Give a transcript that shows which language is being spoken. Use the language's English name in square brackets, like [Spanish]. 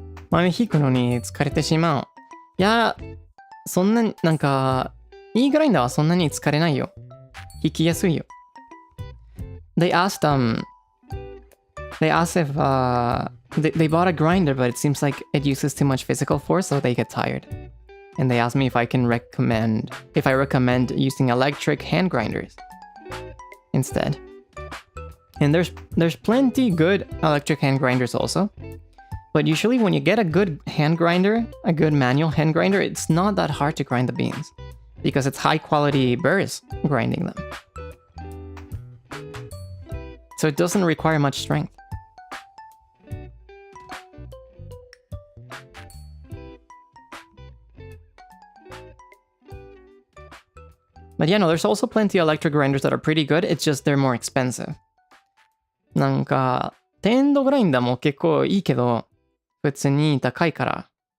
[Japanese] 豆引くのに疲れてしまう。いや、そんなに、なんか、いいグラインダーはそんなに疲れないよ。引きやすいよ。 [English] They asked if they bought a grinder, but it seems like it uses too much physical force, so they get tired. And they asked me if I recommend using electric hand grinders instead. And there's plenty good electric hand grinders also. But usually when you get a good hand grinder, a good manual hand grinder, it's not that hard to grind the beans because it's high quality burrs grinding them. So it doesn't require much strength. But yeah, no, there's also plenty of electric grinders that are pretty good. It's just they're more expensive. [Japanese] なんか、電動グラインダーも結構いいけど、普通に高いから。